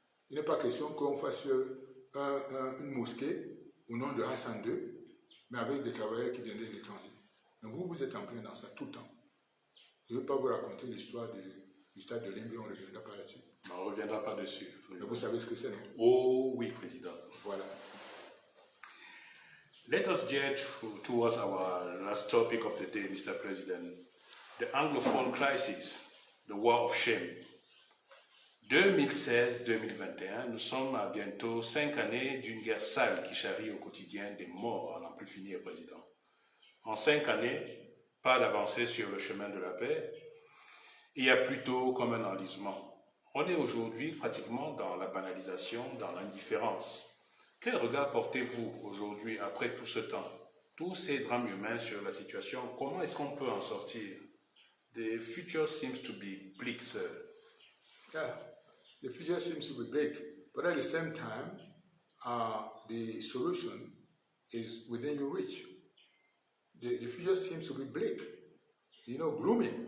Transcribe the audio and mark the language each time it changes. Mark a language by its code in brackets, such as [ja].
[fr] Il n'est pas question qu'on fasse une mosquée au nom de Hassan II, mais avec des travailleurs qui viennent de l'étranger. Mais vous, vous êtes en plein dans ça tout le temps. Je ne vais pas vous raconter l'histoire du stade de Limbe, on ne reviendra pas là-dessus. On ne reviendra pas dessus. Mais vous savez ce que c'est, non? Oh oui, Président. Voilà. [en] Let us get towards our last topic of the day, Mr. President. The Anglophone crisis, the war of shame. [fr] 2016-2021, nous sommes à bientôt 5 années d'une guerre sale qui charrie au quotidien des morts à n'en plus finir, Président. En 5 années, pas d'avancée sur le chemin de la paix. Il y a plutôt comme un enlisement. On est aujourd'hui pratiquement dans la banalisation, dans l'indifférence. Quel regard portez-vous aujourd'hui, après tout ce temps, tous ces drames humains sur la situation? Comment est-ce qu'on peut en sortir? [en] The future seems to be bleak, sir. Yeah, the future seems to be bleak, but at the same time, the solution is within your reach. The future seems to be bleak, gloomy,